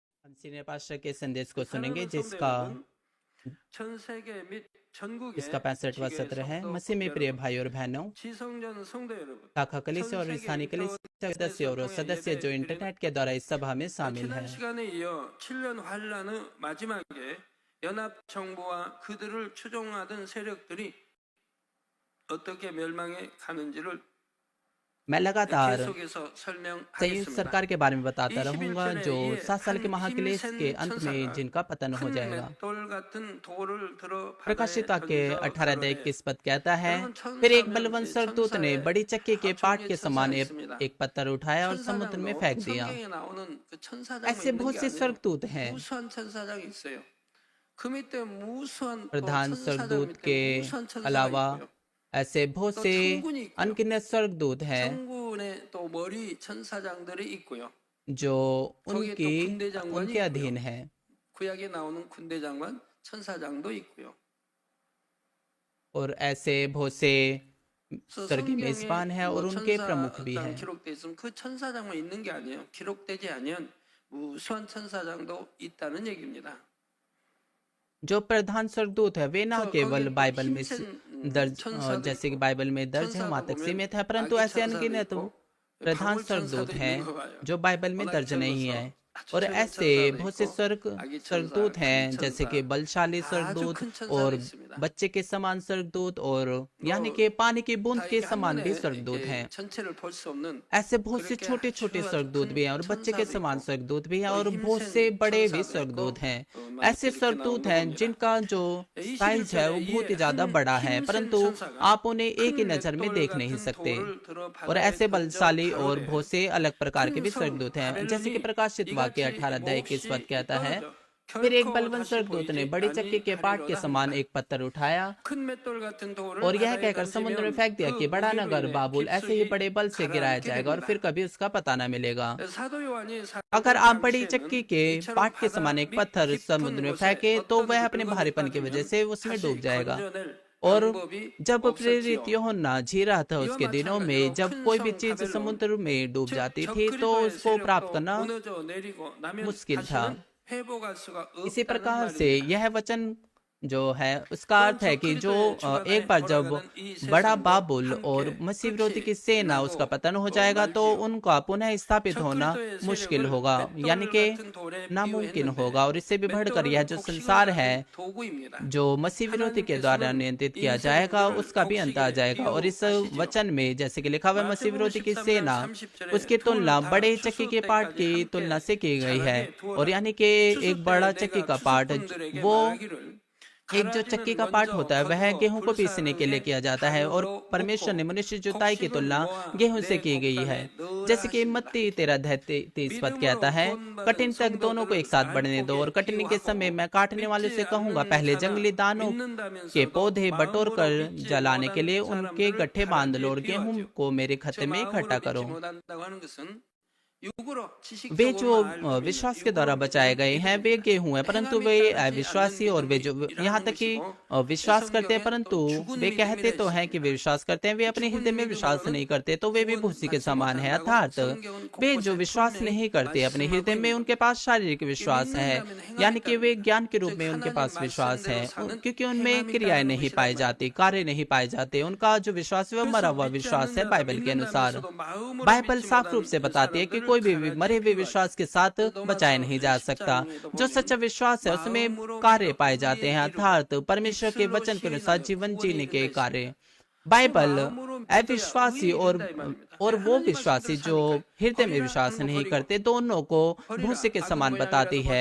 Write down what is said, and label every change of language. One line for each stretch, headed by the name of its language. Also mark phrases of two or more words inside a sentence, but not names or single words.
Hindi: सीनियर पास्टर के संदेश को सुनेंगे
Korean: 사랑하는 성도
Hindi: जिसका
Korean: 여러분, 전 세계 및
Hindi: इसका
Korean: 전국의
Hindi: 65वां
Korean: 지교회
Hindi: सत्र है।
Korean: 성도
Hindi: मसीह में
Korean: 여러분,
Hindi: प्रिय भाई और बहनों,
Korean: 지성전 성도 여러분,
Hindi: शाखा कलीसिया
Korean: 전
Hindi: और
Korean: 세계
Hindi: स्थानीय
Korean: 인터넷
Hindi: कलीसिया के सदस्य और
Korean: 통해
Hindi: सदस्य जो
Korean: 예배 드리는
Hindi: इंटरनेट के द्वारा इस सभा में शामिल
Korean: 지난
Hindi: हैं।
Korean: 시간에 이어 7년 환란의 마지막에 연합 정부와 그들을 추종하던 세력들이 어떻게 멸망해 가는지를
Hindi: मैं लगातार
Korean: 계속해서
Hindi: संयुक्त
Korean: 설명하겠습니다.
Hindi: सरकार के बारे में बताता रहूंगा
Korean: 21절에
Hindi: जो
Korean: 이에
Hindi: 7 साल के
Korean: 한
Hindi: महाक्लेश
Korean: 힘센
Hindi: के अंत में
Korean: 천사가
Hindi: जिनका पतन हो
Korean: 큰
Hindi: जाएगा।
Korean: 맷돌 같은 돌을 들어 바다에
Hindi: प्रकाशिता के
Korean: 던져
Hindi: 18 अध्याय
Korean: 가로되
Hindi: 21 पद कहता है,
Korean: 여러분
Hindi: फिर एक
Korean: 천사면
Hindi: बलवान
Korean: 이
Hindi: स्वर्गदूत ने
Korean: 천사에
Hindi: बड़ी चक्की के पाट
Korean: 종류의
Hindi: के
Korean: 천사가
Hindi: समान
Korean: 있습니다.
Hindi: एक पत्थर उठाया और समुद्र में
Korean: 천사장도
Hindi: फेंक दिया।
Korean: 성경에 나오는 그 천사장만
Hindi: ऐसे
Korean: 있는
Hindi: बहुत
Korean: 게
Hindi: से
Korean: 아니에요.
Hindi: स्वर्गदूत हैं।
Korean: 무수한 천사장이 있어요. 그 밑에 무수한 또
Hindi: प्रधान
Korean: 천사장
Hindi: स्वर्गदूत
Korean: 밑에
Hindi: के
Korean: 무수한 천사가
Hindi: अलावा
Korean: 있고요.
Hindi: ऐसे बहुत
Korean: 또
Hindi: से
Korean: 천군이 있고요.
Hindi: अनगिनत स्वर्गदूत हैं
Korean: 천군의 또 머리 천사장들이 있고요.
Hindi: जो
Korean: 거기에 또 군대 장관이
Hindi: उनके अधीन
Korean: 있고요.
Hindi: है
Korean: 구약에 나오는 군대 장관 천사장도 있고요.
Hindi: और ऐसे बहुत से
Korean: 그래서
Hindi: स्वर्गीय
Korean: 성경에
Hindi: मेजबान हैं और
Korean: 뭐
Hindi: उनके प्रमुख भी
Korean: 천사장
Hindi: हैं।
Korean: 기록돼 있으면 그 천사장만 있는 게 아니에요. 기록되지 않은 무수한 천사장도 있다는 얘기입니다.
Hindi: जो प्रधान स्वर्गदूत है वे ना तो केवल
Korean: 거기
Hindi: बाइबल में
Korean: 힘센
Hindi: दर्ज
Korean: 천사도
Hindi: जैसे कि
Korean: 있고,
Hindi: बाइबल में दर्ज है वहां
Korean: 천사도
Hindi: तक
Korean: 보면
Hindi: सीमित है, परंतु
Korean: 아기
Hindi: ऐसे
Korean: 천사도
Hindi: अनगिनत
Korean: 있고
Hindi: प्रधान
Korean: 바울
Hindi: स्वर्गदूत
Korean: 천사도
Hindi: हैं
Korean: 있는 거 봐요.
Hindi: जो बाइबल में
Korean: 워낙
Hindi: दर्ज नहीं
Korean: 젊어서
Hindi: है।
Korean: 아주
Hindi: और
Korean: 젊은
Hindi: ऐसे
Korean: 천사도
Hindi: बहुत से
Korean: 있고 아기 천사,
Hindi: स्वर्गदूत हैं
Korean: 큰
Hindi: जैसे
Korean: 천사,
Hindi: कि बलशाली
Korean: 아주
Hindi: स्वर्गदूत
Korean: 큰 천사가
Hindi: और
Korean: 있습니다.
Hindi: बच्चे के समान स्वर्गदूत और यानी
Korean: 뭐
Hindi: कि पानी की बूंद
Korean: 다
Hindi: के
Korean: 이게
Hindi: समान भी
Korean: 한눈에
Hindi: स्वर्गदूत
Korean: 이렇게
Hindi: हैं।
Korean: 전체를 볼 수 없는
Hindi: ऐसे बहुत से
Korean: 그렇게
Hindi: छोटे छोटे
Korean: 아주
Hindi: स्वर्गदूत
Korean: 큰
Hindi: भी हैं और बच्चे के
Korean: 천사도
Hindi: समान
Korean: 있고
Hindi: स्वर्गदूत भी हैं
Korean: 또
Hindi: और बहुत से
Korean: 힘센
Hindi: बड़े भी
Korean: 천사도 있고
Hindi: स्वर्गदूत हैं।
Korean: 많이
Hindi: ऐसे
Korean: 이렇게
Hindi: स्वर्गदूत
Korean: 나오는
Hindi: हैं
Korean: 겁니다.
Hindi: जिनका जो साइज है वो
Korean: 21절에
Hindi: बहुत ही
Korean: 이에
Hindi: ज्यादा
Korean: 한
Hindi: बड़ा है,
Korean: 힘센
Hindi: परंतु
Korean: 천사가
Hindi: आप उन्हें एक ही
Korean: 큰
Hindi: नजर में
Korean: 맷돌
Hindi: देख नहीं
Korean: 같은
Hindi: सकते।
Korean: 돌을 들어
Hindi: और
Korean: 바다에
Hindi: ऐसे
Korean: 던져
Hindi: बलशाली और
Korean: 가로되
Hindi: बहुत से अलग प्रकार के
Korean: 큰
Hindi: भी
Korean: 성
Hindi: स्वर्गदूत हैं। जैसे कि
Korean: 바벨론이
Hindi: प्रकाशित वाक्य
Korean: 이같이
Hindi: 18 अध्याय 21 पद
Korean: 몹시
Hindi: कहता है,
Korean: 떨어져
Hindi: फिर एक
Korean: 결코
Hindi: बलवान
Korean: 다시
Hindi: स्वर्गदूत ने
Korean: 보이지
Hindi: बड़ी चक्की के पाट के
Korean: 아니하리로다
Hindi: समान
Korean: 합니다.
Hindi: एक पत्थर उठाया
Korean: 큰 맷돌 같은 돌을
Hindi: और यह
Korean: 바다에
Hindi: कहकर समुद्र में
Korean: 던지면
Hindi: फेंक दिया
Korean: 그
Hindi: कि बड़ा
Korean: 무게로
Hindi: नगर
Korean: 인해
Hindi: बाबुल ऐसे ही
Korean: 깊숙이
Hindi: बड़े बल से गिराया
Korean: 가라앉게
Hindi: जाएगा और
Korean: 됩니다.
Hindi: फिर कभी उसका पता न मिलेगा।
Korean: 사도 요한이
Hindi: अगर
Korean: 사도
Hindi: आप बड़ी चक्की
Korean: 당시에는
Hindi: के
Korean: 이처럼
Hindi: पाट के
Korean: 바다
Hindi: समान एक
Korean: 밑
Hindi: पत्थर समुद्र
Korean: 깊은
Hindi: में
Korean: 곳에
Hindi: फेंके तो
Korean: 어떤
Hindi: वह अपने
Korean: 물건이
Hindi: भारीपन की वजह
Korean: 빠지면
Hindi: से उसमें डूब
Korean: 다시
Hindi: जाएगा।
Korean: 건져낼
Hindi: और
Korean: 방법이
Hindi: जब प्रेरित
Korean: 없었지요.
Hindi: यूहन्ना जी रहा था
Korean: 이와
Hindi: उसके दिनों में
Korean: 마찬가지로
Hindi: जब
Korean: 큰
Hindi: कोई भी
Korean: 성
Hindi: चीज
Korean: 바벨론
Hindi: समुद्र में डूब
Korean: 즉
Hindi: जाती थी तो
Korean: 적그리스도의
Hindi: उसको प्राप्त
Korean: 세력도
Hindi: करना
Korean: 무너져 내리고 나면
Hindi: मुश्किल था।
Korean: 다시는 회복할 수가
Hindi: इसी
Korean: 없다는
Hindi: प्रकार से
Korean: 말입니다.
Hindi: यह वचन जो है उसका
Korean: 또한
Hindi: अर्थ है कि जो
Korean: 적그리스도의 주관에
Hindi: एक बार जब
Korean: 돌아가는 이
Hindi: बड़ा
Korean: 세상도
Hindi: बाबुल और
Korean: 함께
Hindi: मसीह विरोधी की
Korean: 끝이
Hindi: सेना उसका
Korean: 나고
Hindi: पतन हो
Korean: 또
Hindi: जाएगा तो
Korean: 말지요.
Hindi: उनका पुनः स्थापित होना
Korean: 적그리스도의
Hindi: मुश्किल
Korean: 세력을
Hindi: होगा, यानी
Korean: 맷돌
Hindi: कि
Korean: 같은 돌에
Hindi: नामुमकिन
Korean: 비유했는데
Hindi: होगा। और इससे भी बढ़कर यह
Korean: 맷돌은
Hindi: जो
Korean: 곡식을
Hindi: संसार
Korean: 가진
Hindi: है
Korean: 도구입니다.
Hindi: जो मसीह विरोधी के द्वारा नियंत्रित किया जाएगा
Korean: 인생들을
Hindi: उसका भी अंत आ
Korean: 곡식에
Hindi: जाएगा। और इस
Korean: 비유하시죠.
Hindi: वचन में जैसे कि लिखा हुआ है मसीह
Korean: 마태복음
Hindi: विरोधी की
Korean: 13장
Hindi: सेना
Korean: 30절에
Hindi: उसकी तुलना
Korean: 돌 다
Hindi: बड़े चक्की
Korean: 추수
Hindi: के पाट की
Korean: 때까지
Hindi: तुलना
Korean: 함께
Hindi: से की गई है।
Korean: 자라게
Hindi: और
Korean: 두어라.
Hindi: यानी कि
Korean: 추수
Hindi: एक
Korean: 때
Hindi: बड़ा चक्की
Korean: 내가
Hindi: का पाट
Korean: 추수꾼들에게
Hindi: वो
Korean: 말하기를
Hindi: एक जो चक्की
Korean: 가라지는
Hindi: का पार्ट
Korean: 먼저
Hindi: होता है वह
Korean: 거두어
Hindi: गेहूं को पीसने के लिए
Korean: 불사르게
Hindi: किया जाता है और
Korean: 가루로
Hindi: परमेश्वर ने
Korean: 묻고
Hindi: मनुष्य जुताई की
Korean: 곡식은
Hindi: तुलना
Korean: 모아
Hindi: गेहूं से
Korean: 내
Hindi: की गई है।
Korean: 곡간에
Hindi: जैसे कि
Korean: 넣으라
Hindi: मत्ती 13:30 पद कहता
Korean: 믿음으로
Hindi: है,
Korean: 구원받은
Hindi: कठिन तक दोनों को एक साथ
Korean: 성도들을
Hindi: बढ़ने दो और
Korean: 알곡에
Hindi: कटनी के समय
Korean: 비유하고
Hindi: मैं काटने वालों से
Korean: 믿지
Hindi: कहूंगा
Korean: 않는
Hindi: पहले
Korean: 자나
Hindi: जंगली दानों के
Korean: 믿는다면서도
Hindi: पौधे बटोर
Korean: 마음으로
Hindi: कर
Korean: 믿지
Hindi: जलाने के लिए
Korean: 못한
Hindi: उनके
Korean: 사람들을
Hindi: गट्ठे बांध लो
Korean: 가라지에
Hindi: और गेहूं
Korean: 비유하죠.
Hindi: को मेरे
Korean: 저
Hindi: खत्ते में
Korean: 마음으로
Hindi: इकट्ठा
Korean: 믿지
Hindi: करो।
Korean: 못한다고 하는 것은 육으로
Hindi: वे जो
Korean: 지식적으로만 알고 믿는
Hindi: विश्वास के द्वारा
Korean: 육으로
Hindi: बचाए
Korean: 믿는
Hindi: गए हैं वे
Korean: 믿음입니다.
Hindi: गेहूं है, परंतु
Korean: 행함이
Hindi: वे
Korean: 따르지
Hindi: अविश्वासी
Korean: 않는
Hindi: और वे जो
Korean: 믿음이
Hindi: यहाँ
Korean: 이라는
Hindi: तक कि
Korean: 것이고
Hindi: विश्वास करते हैं
Korean: 성경에
Hindi: परंतु
Korean: 또 죽은
Hindi: वे
Korean: 믿음이라
Hindi: कहते तो हैं कि वे
Korean: 했습니다.
Hindi: विश्वास करते हैं, वे अपने
Korean: 죽은
Hindi: हृदय में विश्वास
Korean: 믿음으로는
Hindi: नहीं करते तो वे भी
Korean: 구원
Hindi: भूसी के
Korean: 받지
Hindi: समान है।
Korean: 못한다고
Hindi: अर्थात
Korean: 성경은
Hindi: वे जो
Korean: 곳곳에
Hindi: विश्वास
Korean: 분명히
Hindi: नहीं करते अपने
Korean: 말씀하고
Hindi: हृदय में
Korean: 있는
Hindi: उनके पास शारीरिक विश्वास है,
Korean: 믿는다면
Hindi: यानी
Korean: 행함이
Hindi: कि वे
Korean: 따릅니다.
Hindi: ज्ञान के रूप
Korean: 즉
Hindi: में उनके
Korean: 하나님
Hindi: पास विश्वास है
Korean: 말씀대로 사는
Hindi: क्योंकि उनमें
Korean: 행함이
Hindi: क्रियाएं
Korean: 따르는
Hindi: नहीं
Korean: 것이란
Hindi: पाई
Korean: 말이에요.
Hindi: जाती, कार्य नहीं पाए जाते। उनका जो विश्वास है वह मरा
Korean: 그래서
Hindi: हुआ
Korean: 믿지
Hindi: विश्वास
Korean: 않는
Hindi: है
Korean: 자도
Hindi: बाइबल के अनुसार।
Korean: 믿는다면서도 마음으로
Hindi: बाइबल
Korean: 믿지
Hindi: साफ रूप से
Korean: 못하는
Hindi: बताती है कि
Korean: 사람들을
Hindi: कोई भी
Korean: 가라지에
Hindi: मरे हुए
Korean: 비유하죠.
Hindi: विश्वास के साथ बचाया नहीं जा सकता। जो सच्चा विश्वास है उसमें कार्य पाए जाते हैं, अर्थात परमेश्वर के वचन के अनुसार जीवन जीने के कार्य। बाइबल अविश्वासी और वो विश्वासी जो हृदय में विश्वास नहीं करते दोनों को भूसे के समान बताती है।